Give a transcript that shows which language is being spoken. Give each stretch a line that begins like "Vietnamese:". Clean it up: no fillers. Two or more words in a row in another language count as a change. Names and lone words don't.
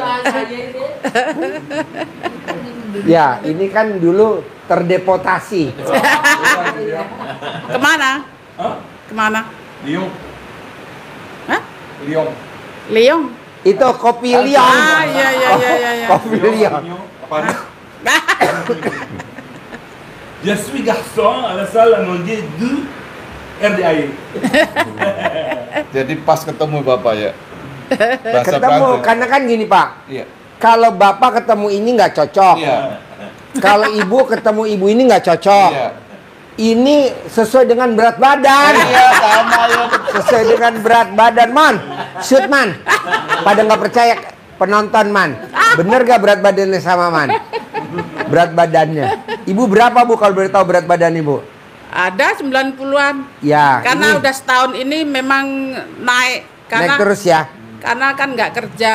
Indonesian: Ya, ini kan dulu terdeportasi. kemana? Hah? Kemana? Liong. Hah? Liong. Leong. Itu kopi liong. Ah, iya. Kopi liong. Apa?
French: Je suis garçon à la salle à manger du RDAI.
Indonesian: Jadi pas ketemu Bapak ya. Bahasa Ketemu, Prancis. karena kan gini Pak. Iya. Kalau Bapak ketemu ini nggak cocok. Iya. Kalau Ibu ketemu Ibu ini nggak cocok. Iya. Ini sesuai dengan berat badan. Iya, sama ya. Sesuai dengan berat badan, man.
English: Shoot, man.
Indonesian: Pada nggak percaya penonton, man. Bener gak berat badannya sama, man? Berat badannya. Ibu berapa, Bu, kalau boleh tahu berat badan Ibu? Ada 90-an. Ya, Karena ini udah setahun ini memang naik. naik terus ya. Karena kan nggak kerja